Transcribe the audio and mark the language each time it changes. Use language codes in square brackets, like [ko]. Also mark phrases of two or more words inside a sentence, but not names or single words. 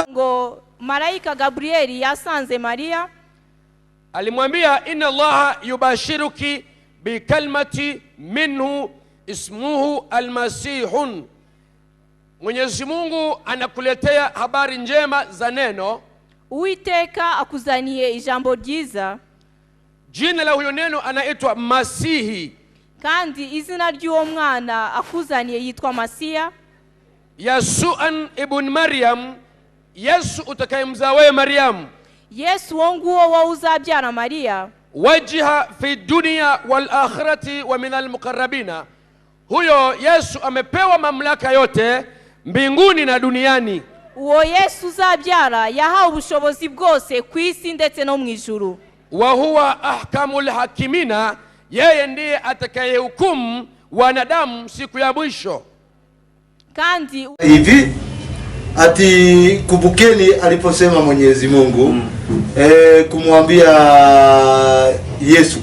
[rw] ngo malaika Gabrieli yasanze Maria, [ar] alimwambia إن الله يبشرك بكلمة منه اسمه المسيح. [sw] Mwenyezi Mungu anakuletea habari njema za neno. [rw] Uiteka akuzaniye ijambo ryiza. [sw] Jina la huyo neno anaitwa Masihi. [rw] Kandi izina ry'uwo mwana akuzaniye yitwa Masiya. [ar] عيسى ابن مريم, [sw] Yesu utakayemzaa wewe Maryam. [rw] Yesu wonguo wa uzabyara Maria. [ar] وجيها في الدنيا والآخرة ومن المقربين. [sw] Huyo Yesu amepewa mamlaka yote mbinguni na duniani. [rw] Uwo Yesu uzabyara yahawe ubushobozi bwose ku isi ndetse no mu ijuru. [ar] وهو أحكم الحاكمين, [sw] yeye ndiye atakayehukumu wanadamu siku ya mwisho. [rw] Kandi [sw] hivi ati kumbukeni aliposema Mwenyezi Mungu kumwambia Yesu.